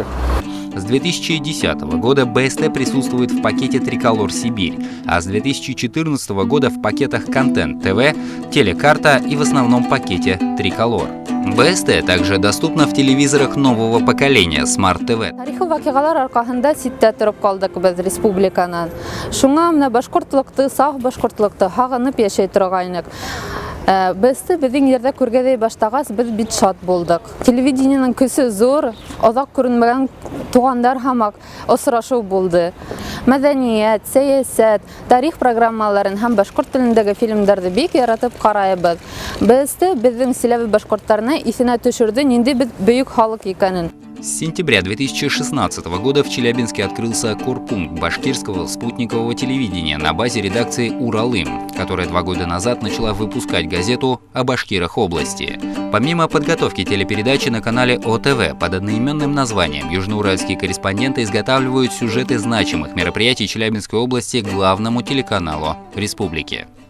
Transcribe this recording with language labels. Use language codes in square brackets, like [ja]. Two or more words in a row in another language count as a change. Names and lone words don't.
[ru] С 2010 года БСТ присутствует в пакете «Триколор Сибирь», а с 2014 года в пакетах «Контент ТВ», «Телекарта» и в основном пакете «Триколор». БСТ также доступна в телевизорах нового поколения Smart TV. [ba] Тарихи вакыйгалар аркасында ситтә торып калдык без республиканан. Шуңа менә башкортлыкты, сак башкортлыкты хагынып яшәй торгайнык. БСТ безнең ердә күргәдәй баштагас без бит шат булдык. Телевидениянең көсе зур, озак күренмәгән тугандар һәм очрашу булды. Мәдәният, сәясәт, тарих программаларын һәм башкорт телендәге фильмнарны бик яратып карыйбыз. БСТ безнең Силәбе башкортларны исенә төшерде, нинди бөек халык икәнен. [ru] С сентября 2016 года в Челябинске открылся корпункт башкирского спутникового телевидения на базе редакции «Уралым», которая 2 года назад начала выпускать газету о башкирах области. Помимо подготовки телепередачи на канале ОТВ под одноименным названием, южноуральские корреспонденты изготавливают сюжеты значимых мероприятий Челябинской области к главному телеканалу республики.